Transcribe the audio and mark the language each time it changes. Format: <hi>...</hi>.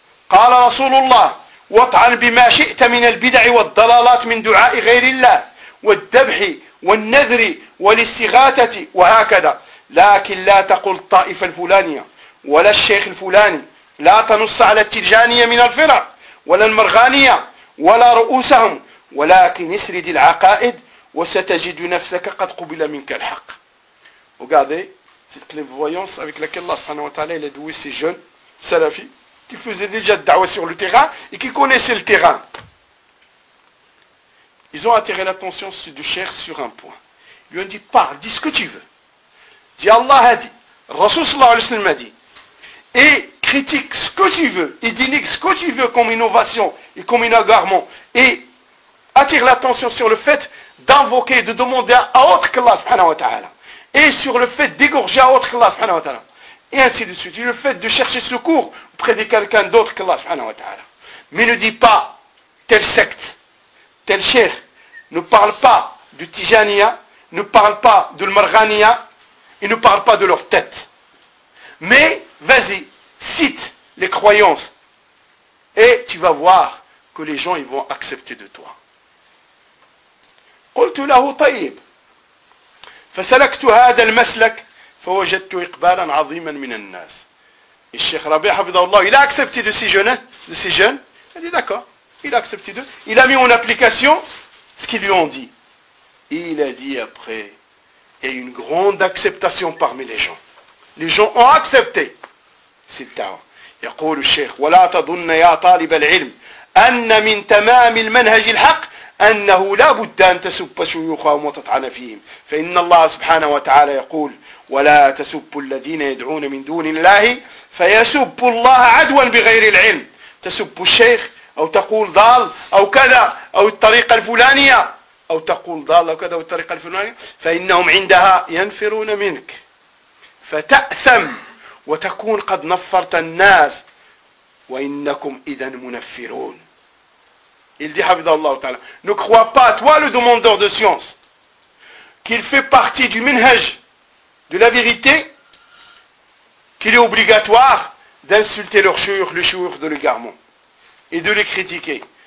<ar>قال رسول الله واطعن بما شئت من البدع والضلالات من دعاء غير الله والذبح والنذر والاستغاثة وهكذا لكن لا تقل الطائفة الفلانية ولا الشيخ الفلاني لا تنص على التلجانية من الفرق ولا المرغانية ولا رؤوسهم ولكن اسرد العقائد وستجد نفسك قد قبل منك الحق. وقاضي</ar> <fr>cette clairvoyance avec laquelle</fr> <ar>الله سبحانه وتعالى</ar> <fr>il a doué ces jeunes salafis qui faisait déjà de da'wah sur le terrain et qui connaissait le terrain. Ils ont attiré l'attention du cheikh sur un point. Ils lui ont dit, parle, dis ce que tu veux. Dis Allah a dit, Rasul sallallahu alayhi wa sallam a dit, et critique ce que tu veux, et dénigre ce que tu veux comme innovation et comme inagarement, et attire l'attention sur le fait d'invoquer, de demander à autre que Allah subhanahu wa ta'ala, et sur le fait d'égorger à autre que Allah subhanahu wa ta'ala. Et ainsi de suite. Et le fait de chercher secours auprès de quelqu'un d'autre qu'Allah subhanahu wa ta'ala. Mais ne dis pas telle secte, tel cheikh, ne parle pas du Tijaniya, ne parle pas de l'Marghaniya, et ne parle pas de leur tête. Mais vas-y, cite les croyances. Et tu vas voir que les gens ils vont accepter de toi.</fr> <ar>قلت له طيب فسلكت هذا المسلك فوجدت إقبالا عظيما من الناس. الشيخ ربيع حفظه الله</ar> <fr>il a accepté de ces jeunes, il a dit d'accord, il a accepté d'eux, il a mis en application ce qu'ils lui ont dit. Et il a dit après, il y a une grande acceptation parmi les gens. Les gens ont accepté cette da'wah.</fr> <ar>يقول الشيخ ولا تظن يا طالب العلم أن من تمام المنهج الحق أنه لا بد أن تسب شيوخهم وتطعن فيهم فإن الله سبحانه وتعالى يقول ولا تسبوا الذين يدعون من دون الله فيسب الله عدوا بغير العلم تسب الشيخ أو تقول ضال أو كذا أو الطريقة الفلانية أو تقول ضال أو كذا أو الطريقة الفلانية فإنهم عندها ينفرون منك فتأثم وتكون قد نفرت الناس وإنكم إذا منفرون.</ar> <fr>Il dit</fr> <ar>حفظه الله تعالى</ar> <fr>ne crois pas toi le demandeur de science qu'il fait partie du منهج de la vérité, qu'il est obligatoire d'insulter leur chouïr, le chouïr de l'égarement, et de les critiquer.</fr>